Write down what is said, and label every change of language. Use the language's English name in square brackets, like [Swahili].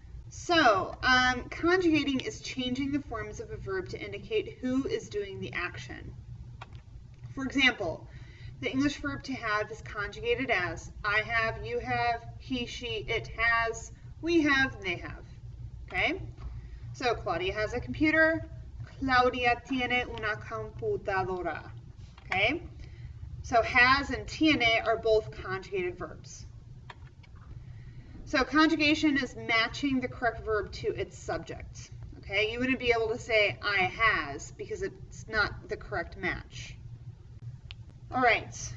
[English] So, conjugating is changing the forms of a verb to indicate who is doing the action. For example, the English verb to have is conjugated as I have, you have, he, she, it has, we have, they have. Okay? So, Claudia has a computer. [Spanish] Claudia tiene una computadora. [English] Okay? So has and tiene are both conjugated verbs. So conjugation is matching the correct verb to its subject. Okay? You wouldn't be able to say I has because it's not the correct match. All right.